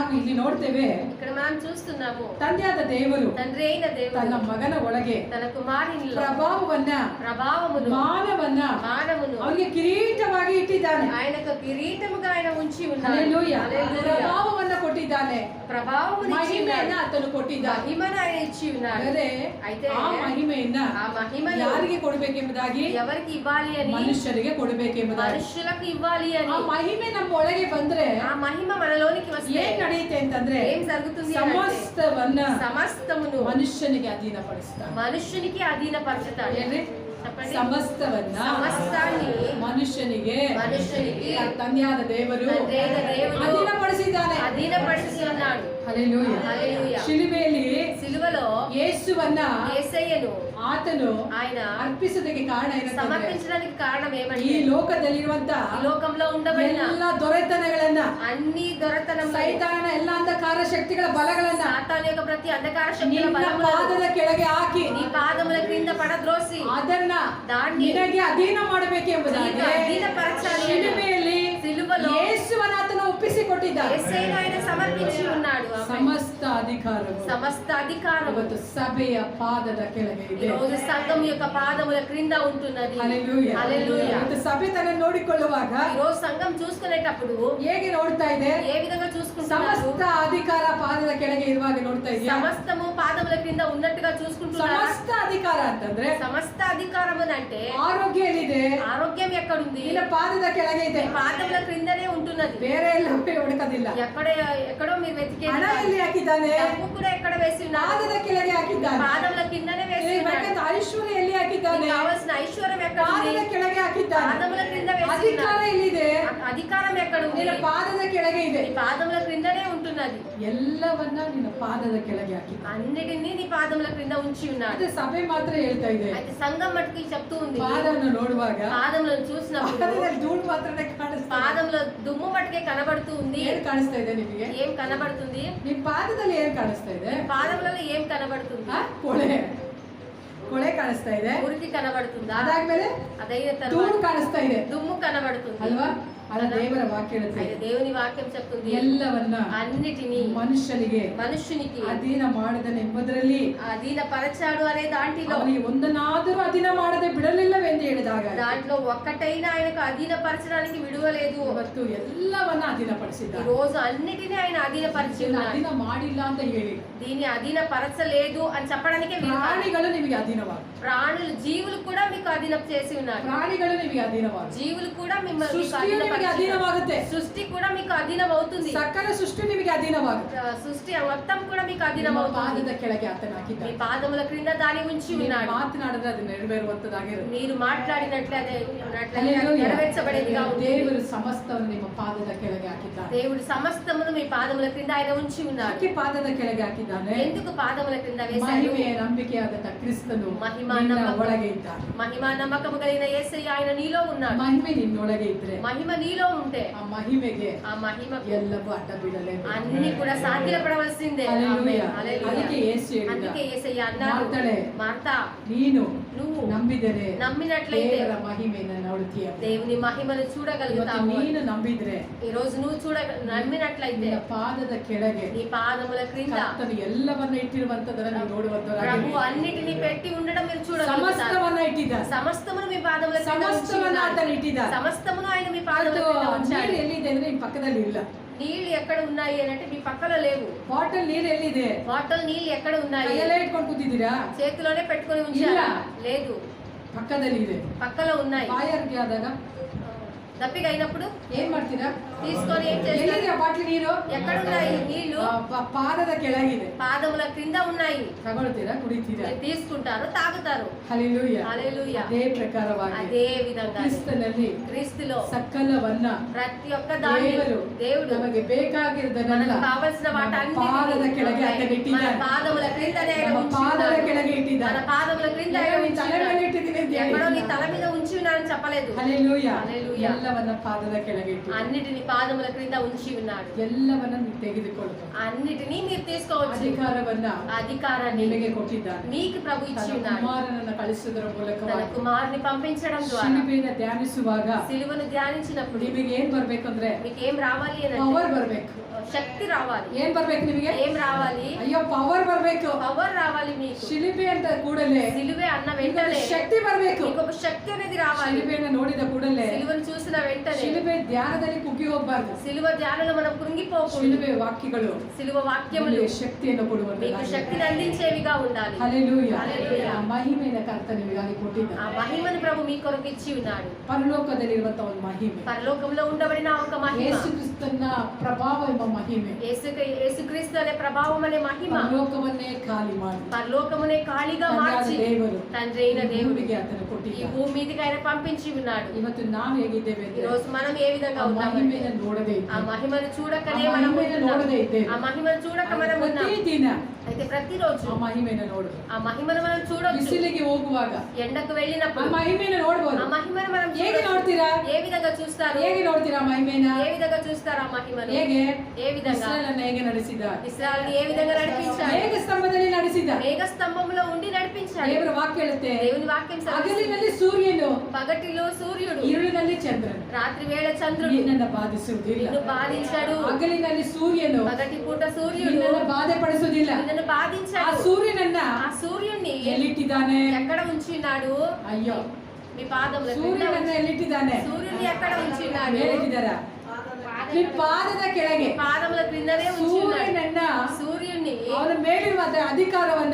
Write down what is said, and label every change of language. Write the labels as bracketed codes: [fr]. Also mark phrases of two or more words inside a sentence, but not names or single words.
[kn] ಇಲ್ಲಿ ನೋಡ್ತೇವೆ, [te] ఇక్కడ మనం చూస్తున్నాము [kn] ತಂದೆಯಾದ ದೇವರು [te] తండ్రి అయిన దేవుడు [kn] ತನ್ನ ಮಗನ ಒಳಗೆ [te] తన కుమారునిలో [kn] ಪ್ರಭಾವವನ್ನು ಮಾನವನ್ನ ಅವನಿಗೆ ಕಿರೀಟವಾಗಿ ಇಟ್ಟಿದ್ದಾನೆ. [te] ఆయనకు కిరీటముగా ఆయన ఉంచి ఉన్నాడు. హల్లెలూయా. [kn] ಪ್ರಭಾವವನ್ನು ಕೊಟ್ಟಿದ್ದಾನೆ, [te] ప్రభావమును ఇచ్చి [kn] ಮಹಿಮೆಯನ್ನ ಆತನು ಕೊಟ್ಟಿದ್ದಾನೆ. [te] మహిమను ఆయన ఇచ్చి ఉన్నాడు. [kn] అయితే ಆ ಮಹಿಮೆಯನ್ನ ಯಾರಿಗೆ ಕೊಡಬೇಕೆಂಬುದಾಗಿ, [te] ఎవరికి ఇవ్వాలి అని, [kn] ಮನುಷ್ಯರಿಗೆ ಕೊಡಬೇಕೆಂಬುದಾಗಿ, [te] మనుషులకు ఇవ్వాలి అని. [kn] ಆ ಮಹಿಮೆ ನಮ್ಮ ಒಳಗೆ ಬಂದ್ರೆ [te] ఆ మహిమ మనలోనికి వస్తే [kn] ಏನ್ ನಡೆಯುತ್ತೆ ಅಂತಂದ್ರೆ [te] ఏం జరుగుతుంది? [kn] ಸಮಸ್ತವನ್ನು ಮನುಷ್ಯನಿಗೆ ಅಧೀನಪಡಿಸ್ತಾನೆ. [te] మనుషునికి అధీనపరచుతాడు. [kn] ಏನ್ರಿ? ಸಮಸ್ತವನ್ನ ಮನುಷ್ಯನಿಗೆ ತಂದೆಯಾದ ದೇವರು ಅಧೀನಪಡಿಸಿದ್ದಾನೆ. [te] హల్లెలూయా. సిలువలో [kn] ಯೇಸುವನ್ನ [te] యేసయ్యను [kn] ಆತನು [te] ఆయన [kn] ಅರ್ಪಿಸೋದಕ್ಕೆ ಕಾರಣ ಏನಂತಂದ್ರೆ, [te] సమర్పించడానికి కారణం ఏమంటే, [kn] ಈ ಲೋಕದಲ್ಲಿರುವಂತ [te] లోకంలో ఉండబడిన [kn] ಎಲ್ಲ ದೊರೆತನಗಳನ್ನ, [te] అన్ని దొరతనం, [kn] ಸೈತಾನನ ಎಲ್ಲ ಅಂಧಕಾರ ಶಕ್ತಿಗಳ ಬಲಗಳನ್ನ [te] సాతాను యొక్క ప్రతి అంధకార శక్తుల [kn] ನಿನ್ನ [te] బలములను [kn] ಪಾದದ ಕೆಳಗೆ ಹಾಕಿ [te] నీ పాదముల క్రింద పడద్రోసి [kn] ಅದನ್ನ ನಿನಗೆ ಅಧೀನ ಮಾಡಬೇಕೆಂಬುದಾಗಿ ಶಿಲುಬೆಯಲ್ಲಿ [te] సిలువలో [kn] ಯೇಸುವನ್ನ ಆತನು ಒಪ್ಪಿಸಿಕೊಟ್ಟಿದ್ದಾನೆ. [te] యేసయ్యను ఆయన సమర్పించి ఉన్నాడు. [kn] ಸಮಸ್ತ ಅಧಿಕಾರವು ಇವತ್ತು ಸಭೆಯ ಪಾದದ ಕೆಳಗೆ ಇದೆ. [te] ఈ రోజు సంఘం యొక్క పాదముల క్రింద ఉంటున్నది. [kn] హల్లెలూయా. ಇವತ್ತು సభೆ తన ನೋಡಿಕೊಳ್ಳುವಾಗ, [te] ఈ రోజు సంఘం చూసుకునేటప్పుడు [kn] ಹೇಗೆ ನೋಡ್ತಾ ಇದೆ? [te] ఏ విధంగా చూసుకుంటున్నారు? [kn] ಸಮಸ್ತ ಅಧಿಕಾರ ಪಾದದ ಕೆಳಗೆ ಇರುವಾಗ ನೋಡ್ತಾ ಇದೆಯಾ? [te] సమస్తము పాదముల క్రింద ఉన్నట్టుగా చూసుకుంటున్నారు. [kn] ಸಮಸ್ತ ಅಧಿಕಾರ ಅಂತಂದ್ರೆ [te] సమస్త అధికారము అంటే [kn] ಆರೋಗ್ಯ ಎಲ್ಲಿದೆ? [te] ఆరోగ్యం ఎక్కడుంది? [kn] ನಿನ್ನ ಪಾದದ ಕೆಳಗೆ ಇದೆ. [te] పాదముల క్రిందనే ఉంటున్నది. [kn] ಬೇರೆ ಎಲ್ಲ ಹುಡುಕದಿಲ್ಲ. [te] ఎక్కడో మీరు వెతికే [kn] ಹಣ ಎಲ್ಲಿ ಹಾಕಿದ್ದಾನೆ? [te] డబ్బు కూడా ఎక్కడ వేసి ఉన్నాడు? [kn] ಪಾದದ ಕೆಳಗೆ ಹಾಕಿದ್ದಾನೆ. [te] పాదముల కిందనే వేసి ఉన్నాడు. [kn] ಐಶ್ವರ್ಯ ಎಲ್ಲಿ ಹಾಕಿದ್ದಾನೆ? [te] కావాల్సిన ఐశ్వర్యం ఎక్కడ ఉంది? [kn] ಪಾದದ ಕೆಳಗೆ ಹಾಕಿದ್ದಾನೆ. [te] పాదముల క్రింద వేసి [kn] ಅಧಿಕಾರ ಎಲ್ಲಿದೆ? [te] అధికారం ఎక్కడ ఉంది? [kn] ನಿನ್ನ ಪಾದದ ಕೆಳಗೆ ಇದೆ. [te] నీ పాదముల క్రిందనే ఉంటున్నది. [kn] ಎಲ್ಲವನ್ನ ನಿನ್ನ ಪಾದದ ಕೆಳಗೆ ಹಾಕಿದ್ದಾನೆ. [te] అన్నిటిని నీ పాదముల క్రింద ఉంచి ఉన్నాడు. [kn] ಅದೇ ಸಭೆ ಮಾತ್ರ ಹೇಳ್ತಾ ಇದೆ. [te] అయితే సంఘం మట్టుకి చెప్తూ ఉంది, [kn] ಪಾದವನ್ನು ನೋಡುವಾಗ [te] పాదములను చూసినప్పుడు [kn] ಪಾದದಲ್ಲಿ ಧೂಳು ಮಾತ್ರನೇ ಕಾಣಿಸ್ತಾ ಇದೆ. [te] పాదంలో దుమ్ము మట్టుకే కనబడుతూ ఉంది. [kn] ಏನ್ ಕಾಣಿಸ್ತಾ ಇದೆ ನಿಮಗೆ? [te] ఏం కనబడుతుంది? [kn] ನಿಮ್ ಪಾದದಲ್ಲಿ ಏನ್ ಕಾಣಿಸ್ತಾ ಇದೆ? [te] పాదములలో ఏం కనబడుతుంది? [kn] ಕೊಳೆ ಕಾಣಿಸ್ತಾ ಇದೆ. [te] మురికి కనబడుతుందా? [kn] ಅದಾದ್ಮೇಲೆ [te] అదైన [kn] ಧೂಳು [te] తర్వాత [kn] ಕಾಣಿಸ್ತಾ ಇದೆ. [te] దుమ్ము కనబడుతుంది [kn] ಅಲ್ವಾ? ಅದ ದೇವರ ವಾಕ್ಯ ಹೇಳುತ್ತೆ, [te] దేవుని వాక్యం చెప్తుంది, [kn] ಎಲ್ಲವನ್ನ [te] అన్నిటిని మనుషునికి [kn] ಅಧೀನ ಮಾಡದನೆಂಬುದರಲ್ಲಿ [te] అధీనపరచాడు అనే దాంట్లో [kn] ಅವನಿಗೆ ಒಂದನ್ನಾದರೂ ಅಧೀನ ಮಾಡದೆ ಬಿಡಲಿಲ್ಲವೆಂದು ಹೇಳಿದಾಗ [te] దాంట్లో ఒక్కటైనా ఆయనకు అధీనపరచడానికి విడువలేదు. [kn] ಮತ್ತು ಎಲ್ಲವನ್ನ ಅಧೀನಪಡಿಸಿದ್ದಾನೆ. [te] ఈ రోజు అన్నిటిని ఆయన అధీనపరిచి ఉన్నాడు. [kn] ಅಧೀನ ಮಾಡಿಲ್ಲ ಅಂತ ಹೇಳಿ [te] దీన్ని అధీనపరచలేదు అని చెప్పడానికి [kn] ಪ್ರಾಣಿಗಳು ನಿಮಗೆ ಅಧೀನವಾಗ, [te] ప్రాణులు జీవులు కూడా మీకు అధీనం చేసి ఉన్నారు. [kn] ಪ್ರಾಣಿಗಳು ನಿಮಗೆ ಅಧೀನವಾಗ, [te] జీవులు కూడా మిమ్మల్ని [kn] ಅಧೀನವಾಗುತ್ತೆ. [te] సృష్టి కూడా మీకు అధీనం అవుతుంది. [kn] ಸಕಲ ಸೃಷ್ಟಿ ನಿಮಗೆ ಅಧೀನವಾಗುತ್ತೆ. [te] సృష్టి మొత్తం కూడా మీకు అధీనం అవుతుంది. [kn] ಪಾದದ ಕೆಳಗೆ ಆತನ ಹಾಕಿದ್ದಾನೆ. [te] మీ పాదముల క్రింద దాని ఉంచి ఉన్నాడు. [kn] ಮಾತನಾಡಿದ್ರೆ ಅದು ನೆರವೇರುವಂತದಾಗಿರುತ್ತೆ. [te] మీరు మాట్లాడినట్లే అదే నెరవేర్చబడేదిగా ఉంది. [kn] ದೇವರು ಸಮಸ್ತವನ್ನು ನಿಮ್ಮ ಪಾದದ ಕೆಳಗೆ ಹಾಕಿದ್ದಾನೆ. [te] దేవుడు సమస్తమును మీ పాదముల క్రింద ఆయన ఉంచి ఉన్నాడు. [kn] ಯಾಕೆ ಪಾದದ ಕೆಳಗೆ ಹಾಕಿದ್ದಾನೆ? [te] ఎందుకు పాదముల క్రింద వేశాడు? [kn] ಮಹಿಮೆಯ ನಂಬಿಕೆಯಾದ ಕ್ರಿಸ್ತನು ಒಳಗೆ ಇದ್ದಾನೆ. [te] మహిమా నమ్మకము కలిగిన యేసయ్య ఆయన నీలో ఉన్నాడు. [kn] ಮಹಿಮೆ ನಿನ್ನೊಳಗೆ ಇದ್ರೆ, [te] మహిమ నీలో ఉంటే [kn] ಆ ಮಹಿಮೆಗೆ ಎಲ್ಲವೂ ಅಡ್ಡ ಬೀಳಲೇಬೇಕು. [te] అన్ని కూడా సాగిలపడవలసిందే. [kn] ಅದಕ್ಕೆ [te] యేసయ్య అన్నాడు, మార్తా నువ్వు నమ్మినట్లయితే [kn] ದೇವರ ಮಹಿಮೆಯನ್ನು ನೋಡುತ್ತೀಯ. [te] దేవుని మహిమను చూడగలుగుతావు. [kn] ನೀನು ನಂಬಿದ್ರೆ, [te] ఈ రోజు నువ్వు నమ్మినట్లయితే [kn] ಪಾದದ ಕೆಳಗೆ [te] నీ పాదముల క్రింద [kn] ಎಲ್ಲವನ್ನ ಇಟ್ಟಿರುವಂತದನ್ನ ನೀವು ನೋಡುವಂತರಾಗಿ, [te] ప్రభు అన్నిటిని పెట్టి ఉండడం మీరు చూడగలుగుతారు. [kn] ಸಮಸ್ತವನ್ನ ಇಟ್ಟಿದ್ದಾನೆ. [te] సమస్తమును మీ పాదముల క్రింద [kn] ಸಮಸ್ತವನ್ನ ಆತನು ಇಟ್ಟಿದ್ದಾನೆ. [te] ಸಮస్తమును ఆయన మీ పాదముల క్రింద ఉంచాడు. [kn] ನೀರು ಎಲ್ಲಿದೆ ಅಂದ್ರೆ ನಿಮ್ಮ ಪಕ್ಕದಲ್ಲಿ ಇಲ್ಲ. [te] నీళ్లు ఎక్కడ ఉన్నాయి అని అంటే మీ పక్కలో లేవు. [kn] ಬಾಟಲ್ ನೀರು ಎಲ್ಲಿದೆ? [te] బాటిల్ నీళ్లు ఎక్కడ ఉన్నాయి? [kn] ಕೈಲೋ ಇಟ್ಟುಕೊಂಡು ಕೂತಿದ್ದೀರಾ? [te] చేతిలోనే పెట్టుకొని ఉంచారా? లేదు, [kn] పక్కದಲ್ಲಿ ಇದೆ. [te] పక్కలో ఉన్నాయి. [kn] ಬಾಯಾರಿಕೆ ಆದಾಗ [te] దప్పిక అయినప్పుడు [kn] ಏನ್ ಮಾಡ್ತೀರಾ? [te] తీసుకొని ఏం చేస్తారు? [kn] బాటిల్ ನೀರು [te] ఎక్కడ ఉన్నాయి? నీళ్లు [kn] ಪಾದದ ಕೆಳಗಿದೆ, [te] పాదముల క్రింద ఉన్నాయి. [kn] ತಗೊಳ್ತೀರಾ? ಕುಡಿತೀರಾ? [te] తీసుకుంటారు, తాగుతారు. హల్లెలూయా. హల్లెలూయా. [kn] ಅದೇ ಪ್ರಕಾರವಾಗಿ [te] అదే విధంగా [kn] ಕ್ರಿಸ್ತನಲ್ಲಿ [te] క్రీస్తులో [kn] ಸಕಲವನ್ನ [te] ప్రతి ఒక్క దాన్ని దేవుడు [kn] ನಮಗೆ ಬೇಕಾಗಿರುವುದನ್ನೆಲ್ಲ [te] కావాల్సిన వాటన్నిటిని [kn] ಪಾದದ ಕೆಳಗೆ ಆತನು ಇಟ್ಟಿದ್ದಾನೆ. [te] పాదముల క్రింద [kn] ಪಾದದ ಕೆಳಗೆ ಇಟ್ಟಿದ್ದಾನೆ. [te] మన పాదముల క్రింద [kn] ತಲೆ ಮೇಲೆ ಇಟ್ಟಿದ್ದೀನಿ ಅಂತ [te] ఎక్కడో నీ తల మీద ఉంచి ఉన్నానని చెప్పలేదు. హల్లెలూయా. హల్లెలూయా. [kn] ಎಲ್ಲವನ್ನ ಪಾದದ ಕೆಳಗೆ ಇಟ್ಟು [te] అన్నిటిని పాదముల క్రింద ఉంచి ఉన్నాడు. [kn] ಎಲ್ಲವನ್ನ ನೀವು ತೆಗೆದುಕೊಳ್ಳಬಹುದು. [te] అన్నిటిని మీరు తీసుకోవచ్చు. అధికారాన్ని [kn] ನಿಮಗೆ ಕೊಟ್ಟಿದ್ದಾನೆ. [te] మీకు ప్రభు ఇచ్చి ఉన్నాడు. [kn] ಕುಮಾರನನ್ನು ಕಳಿಸುವುದರ ಮೂಲಕ [te] తన కుమారుని పంపించడం ద్వారా [kn] ಶಿಲುಬೆಯನ್ನು ಧ್ಯಾನಿಸುವಾಗ [te] సిలువను ధ్యానించినప్పుడు [kn] ನಿಮಗೆ ಏನ್ ಬರ್ಬೇಕಂದ್ರೆ [te] మీకు ఏం రావాలి అని [kn] ಪವರ್ ಬರ್ಬೇಕು. [te] శక్తి రావాలి. [kn] ಏನ್ ಬರ್ಬೇಕು ನಿಮಗೆ? [te] ఏన్ రావాలి? [kn] ಅಯ್ಯೋ ಪವರ್ ಬರ್ಬೇಕು. [te] పవర్ రావాలి మీకు. [kn] ಶಿಲುಬೆ ಅಂತ ಕೂಡಲೇ [te] సిలువే అన్న వెంటనే [kn] ಶಕ್ತಿ ಬರ್ಬೇಕು. [te] మీకు ఒక శక్తి అనేది రావాలి. [kn] ಶಿಲುಬೆಯನ್ನು ನೋಡಿದ ಕೂಡಲೇ [te] సిలువను చూసిన వెంటనే [kn] ಶಿಲುಬೆ ಧ್ಯಾನದಲ್ಲಿ ಕುಗ್ಗಿ ಹೋಗಬಾರದು. [te] సిలువ ధ్యానంలో మనం కృంగిపోకూడదు. [kn] ಶಿಲುಬೆ ವಾಕ್ಯಗಳು [te] సిలువ వాక్యములు [kn] ಶಕ್ತಿಯನ್ನು [te] మీకు [kn] ಕೊಡುವಂತ [te] శక్తిని అందించేవిగా ఉండాలి. హల్లెలూయా. హల్లెలూయా. [kn] ಆ ಮಹಿಮೆಯ ಕರ್ತನು ನಿಮಗೆ ಕೊಟ್ಟಿದ್ದಾನೆ. [te] ఆ మహిమను ప్రభు మీ కొరకు ఇచ్చి ఉన్నాడు. [kn] ಪರಲೋಕದಲ್ಲಿರುವಂತ ಒಂದು ಮಹಿಮೆ, [te] పరలోకంలో ఉండబడిన ఒక మహిమ, [kn] ಯೇಸು ಕ್ರಿಸ್ತನ ಪ್ರಭಾವ ಎಂಬ ಮಹಿಮೆ [te] యేసుక్రీస్తు అనే ప్రభావం అనే మహిమ [kn] ಪರಲೋಕವನ್ನೇ ಖಾಲಿ ಮಾಡಿ [te] పరలోకమునే ఖాళీగా మార్చి [kn] ದೇವರು [te] తండ్రి అయిన దేవుడికి [kn] ಆತನು [te] ఈ [kn] ಕೊಟ್ಟಿದ್ದಾನೆ. [te] భూమి మీదకి ఆయన పంపించి ఉన్నాడు. [kn] ಇವತ್ತು ನಾವು ಹೇಗಿದ್ದೇವೆ [te] ఈ [kn] ಅಂದ್ರೆ [te] రోజు మనం ఏ విధంగా [kn] ಆ [te] ఉన్నాము? [kn] ಮಹಿಮೆಯನ್ನು ನೋಡದೇ [te] ఆ [kn] ಇದ್ದೇವೆ. [te] మహిమను చూడకనే ఆ మనం మహిమను ఉన్నాము. [kn] ನೋಡದೇ ಇದ್ದೇವೆ. [te] ఆ మహిమను చూడక మనం ఉన్నాము. [kn] ಪ್ರತಿದಿನ [te] అయితే ప్రతిరోజు [kn] ಆ ಮಹಿಮೆಯನ್ನು ನೋಡು. [te] ఆ మహిమను మనం చూడొచ్చు. [kn] ಬಿಸಿಲಿಗೆ ಹೋಗುವಾಗ [te] ఎండకు [kn] ಆ [te] వెళ్ళినప్పుడు [kn] ಮಹಿಮೆಯನ್ನು ನೋಡಬಹುದು. [te] ఆ మహిమను మనం [kn] ಹೇಗೆ [te] చూడొచ్చు. [kn] ನೋಡ್ತೀರಾ? [te] ఏ విధంగా చూస్తారు? [kn] ಹೇಗೆ ನೋಡ್ತೀರಾ ಮಹಿಮೆನ? [te] ఏ విధంగా చూస్తారు ఆ మహిమను? [kn] ಹೇಗೆ? [te] ఏ విధంగా? [kn] ಇಸ್ರಾಯೇಲನ್ನು ಹೇಗೆ ನಡೆಸಿದ? [te] ఇశ్రాయేలుని ఏ విధంగా నడిపించాడు? [kn] ಮೇಘ ಸ್ತಂಭದಲ್ಲಿ ನಡೆಸಿದ. [te] మేఘ స్తంభంలో ఉండి నడిపించాడు. [kn] ದೇವರ ವಾಕ್ಯ ಹೇಳುತ್ತೆ, [te] దేవుని వాక్యం సెలవిస్తుంది. [kn] ಹಗಲಿನಲ್ಲಿ ಸೂರ್ಯನು, [te] పగటిలో సూర్యుడు, [kn] ഇരുಳಿನಲ್ಲಿ ಚಂದ್ರನು [te] రాత్రి వేళ చంద్రుడు [kn] ನಿನ್ನನ್ನು ಬಾಧಿಸುವುದಿಲ್ಲ. [te] నిన్ను బాధించాడు. [kn] ಹಗಲಿನಲ್ಲಿ ಸೂರ್ಯನು [te] పగటి పూట సూర్యుడు [kn] ನಿನ್ನನ್ನು ಬಾಧೆ ಪಡಿಸುವುದಿಲ್ಲ. [te] నిన్ను [kn] ಆ [te] బాధించాడు. [kn] ಸೂರ್ಯನನ್ನ [te] ఆ సూర్యుడిని [kn] ಎಲ್ಲಿಟ್ಟಿದ್ದಾನೆ? [te] ఎక్కడ ఉంచినాడు? [kn] ಅಯ್ಯೋ, [te] మీ పాదముల క్రింద [kn] ಸೂರ್ಯನನ್ನ ಎಲ್ಲಿಟ್ಟಿದ್ದಾನೆ? [te] సూర్యుడిని ఎక్కడ ఉంచినాడు? [kn] ಮೇಲಿಟ್ಟಿದ್ದಾರ? ಈ ಪಾದದ ಕೆಳಗೆ [te] పాదముల క్రిందనే ఉంచినాడు. [kn] ಸೂರ್ಯನನ್ನ, [te] సూర్యుడిని [kn] ಅವನ ಮೇಲಿರುವ ಅಧಿಕಾರವನ್ನ